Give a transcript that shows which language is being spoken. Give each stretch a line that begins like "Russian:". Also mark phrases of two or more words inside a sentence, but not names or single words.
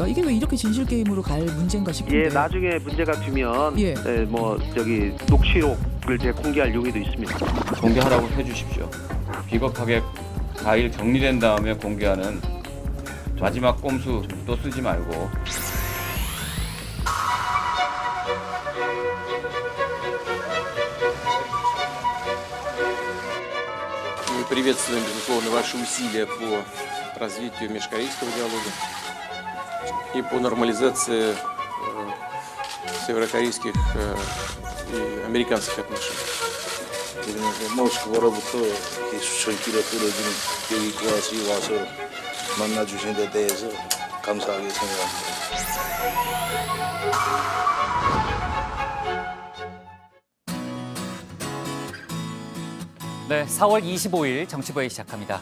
Korean: 이게 왜 이렇게 진실 게임으로 갈 문제인가 싶은데. 예, 나중에 문제가 되면 녹취록을 제가 공개할 용의도 있습니다. 공개하라고 해주십시오. 비겁하게 4일 격리된 다음에 공개하는 마지막 꼼수 또 쓰지 말고.
Russian: Мы приветствуем, безусловно, ваши усилия по развитию межкорейского диалога и по нормализации северокорейских и американских отношений.
Korean: 모스크바로부터 수철길에 떨어지는 여기까지 와서 만나주신 데 대해서 감사하게 생각합니다. 네, 4월 25일 정치부회 시작합니다.